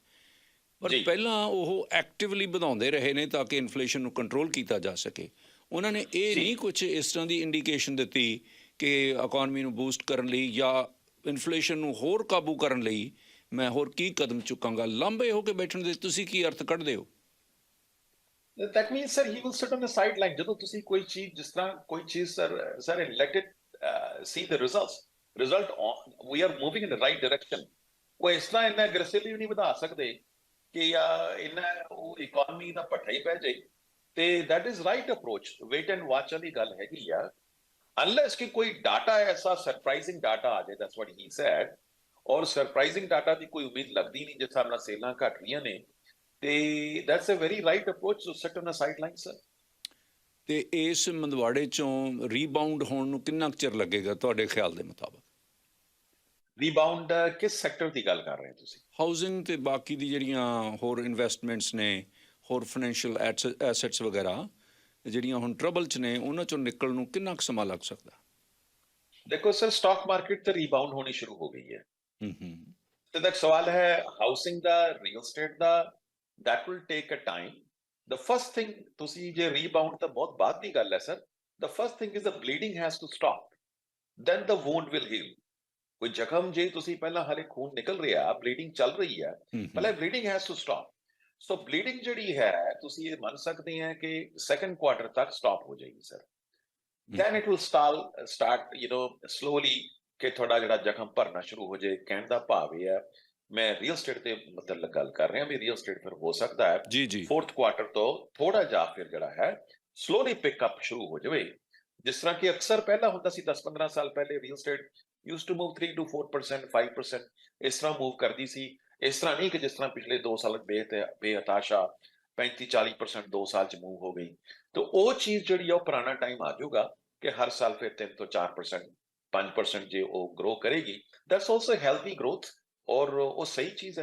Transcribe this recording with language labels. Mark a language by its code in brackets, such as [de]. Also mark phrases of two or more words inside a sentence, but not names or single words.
[pa] ਪਰ ਪਹਿਲਾਂ ਉਹ ਐਕਟਿਵਲੀ ਵਧਾਉਂਦੇ ਰਹੇ ਨੇ ਤਾਂ ਕਿ ਇਨਫਲੇਸ਼ਨ ਨੂੰ ਕੰਟਰੋਲ ਕੀਤਾ ਜਾ ਸਕੇ। ਉਹਨਾਂ ਨੇ ਇਹ ਨਹੀਂ ਕੁਝ ਇਸ ਤਰ੍ਹਾਂ ਦੀ ਇੰਡੀਕੇਸ਼ਨ ਦਿੱਤੀ ਕਿ ਇਕਨੋਮੀ ਨੂੰ ਬੂਸਟ ਕਰਨ ਲਈ ਜਾਂ ਇਨਫਲੇਸ਼ਨ ਨੂੰ ਹੋਰ ਕਾਬੂ ਕਰਨ ਲਈ ਮੈਂ ਹੋਰ ਕੀ ਕਦਮ ਚੁੱਕਾਂਗਾ। ਲਾਂਭੇ ਹੋ ਕੇ ਬੈਠਣ ਦੇ ਤੁਸੀਂ ਕੀ ਅਰਥ ਕੱਢਦੇ ਹੋ? [en] That means sir he will sit on the sideline। [pa] ਜਦੋਂ ਤੁਸੀਂ ਕੋਈ ਚੀਜ਼ [en] ਜਿਸ ਤਰ੍ਹਾਂ ਕੋਈ ਚੀਜ਼ sir let it see the result we are moving in the right direction। [pa] ਉਹ ਇਸ ਤਰ੍ਹਾਂ ਇੰਨਾ ਐਗਰੈਸਿਵਲੀ ਨਹੀਂ ਵਧਾ ਸਕਦੇ ਕਿ ਇੰਨਾ ਉਹ ਇਕਨੋਮੀ ਦਾ ਭੱਠਾ ਹੀ ਪੈ ਜਾਏ। [en] ਤੇ that is right approach। wait and watch [pa] ਵਾਲੀ ਗੱਲ ਹੈਗੀ ਆ। unless ਕਿ ਕੋਈ ਡਾਟਾ ਐਸਾ [en] surprising data [pa] ਆ ਜਾਏ, [en] that's what he said। [pa] ਔਰ [en] surprising data [pa] ਦੀ ਕੋਈ ਉਮੀਦ ਲੱਗਦੀ ਨਹੀਂ ਜਿਸ ਹਿਸਾਬ ਨਾਲ ਸੇਲਾਂ ਘਟ ਰਹੀਆਂ ਨੇ। [en] ਤੇ that's a very right approach to sit on the sideline sir। [pa] ਤੇ ਇਸ ਮੰਦਵਾੜੇ ਚੋਂ ਰੀਬਾਊਂਡ ਹੋਣ ਨੂੰ ਕਿੰਨਾ ਚਿਰ ਲੱਗੇਗਾ ਤੁਹਾਡੇ ਖਿਆਲ ਦੇ ਮੁਤਾਬਕ? ਰੀਬਾਊਂਡ ਕਿਸ ਸੈਕਟਰ ਦੀ ਗੱਲ ਕਰ ਰਹੇ ਹੋ ਤੁਸੀਂ? ਹਾਊਸਿੰਗ ਤੇ ਬਾਕੀ ਦੀ ਜਿਹੜੀਆਂ ਹੋਰ ਇਨਵੈਸਟਮੈਂਟਸ ਨੇ, ਹੋਰ [en] financial assets [pa] ਵਗੈਰਾ ਜਿਹੜੀਆਂ ਹੁਣ ਟਰਬਲ 'ਚ ਨੇ, ਉਹਨਾਂ ਚੋਂ ਨਿਕਲਣ ਨੂੰ ਕਿੰਨਾ ਕੁ ਸਮਾਂ ਲੱਗ ਸਕਦਾ? ਦੇਖੋ ਸਰ [en] stock market [pa] ਤੇ ਰੀਬਾਊਂਡ ਹੋਣੀ ਸ਼ੁਰੂ ਹੋ ਗਈ ਹੈ। ਤੇ ਤੱਕ ਸਵਾਲ ਹੈ ਹਾਊਸਿੰਗ ਦਾ, [en] real estate [pa] ਦਾ। [en] that will take a time। the first thing [pa] ਤੁਸੀਂ ਜੇ ਰੀਬਾਊਂਡ ਤਾਂ ਬਹੁਤ ਬਾਅਦ ਦੀ ਗੱਲ ਹੈ ਸਰ। [en] the first thing is the bleeding has to stop, then the wound will heal। [pa] ਕੋਈ ਜ਼ਖਮ ਜੇ ਤੁਸੀਂ ਪਹਿਲਾਂ ਹਲੇ ਖੂਨ ਨਿਕਲ ਰਿਹਾ, ਬਲੀਡਿੰਗ ਚੱਲ ਰਹੀ ਹੈ, ਪਹਿਲਾਂ [en] bleeding has to stop. [pa] ਸੋ ਬਲੀਡਿੰਗ ਜਿਹੜੀ ਹੈ ਤੁਸੀਂ ਇਹ ਮੰਨ ਸਕਦੇ ਆ ਕਿ [en] second quarter [pa] ਤੱਕ ਸਟਾਪ ਹੋ ਜਾਏਗੀ ਸਰ। [en] then it will start slowly [pa] ਕਿ ਤੁਹਾਡਾ ਜਿਹੜਾ ਜ਼ਖਮ ਭਰਨਾ ਸ਼ੁਰੂ ਹੋ ਜਾਏ। ਕਹਿਣ ਦਾ ਭਾਵ ਇਹ ਹੈ, ਮੈਂ [en] real estate [pa] ਤੇ ਮਤਲਬ ਗੱਲ ਕਰ ਰਿਹਾ ਵੀ [en] real estate [pa] ਫਿਰ ਹੋ ਸਕਦਾ ਹੈ [en] fourth quarter [pa] ਤੋਂ ਥੋੜਾ ਜਿਹਾ ਫਿਰ ਜਿਹੜਾ ਹੈ [en] slowly pickup [pa] ਸ਼ੁਰੂ ਹੋ ਜਾਵੇ। ਜਿਸ ਤਰ੍ਹਾਂ ਕਿ ਅਕਸਰ ਪਹਿਲਾਂ ਹੁੰਦਾ ਸੀ 10-15 ਸਾਲ ਪਹਿਲੇ [en] real estate used to move [pa] 3 to 4%, 5% ਇਸ ਤਰ੍ਹਾਂ ਮੂਵ ਕਰਦੀ ਸੀ। ਇਸ ਤਰ੍ਹਾਂ ਨਹੀਂ ਕਿ ਜਿਸ ਤਰ੍ਹਾਂ ਪਿਛਲੇ 2 ਸਾਲ ਬੇਹਤਾਸ਼ਾ 35-40% 2 ਸਾਲ ਚ ਮੂਵ ਹੋ ਗਈ। ਤਾਂ ਉਹ ਚੀਜ਼ ਜਿਹੜੀ ਆ ਉਹ ਪੁਰਾਣਾ ਟਾਈਮ ਆ ਜਾਊਗਾ ਕਿ ਹਰ ਸਾਲ ਫਿਰ 3 ਤੋਂ 4% 5% ਜੇ ਉਹ ਗਰੋ ਕਰੇਗੀ। [en] that's also healthy growth [pa] ਔਰ ਉਹ ਸਹੀ ਚੀਜ਼ ਹੈ।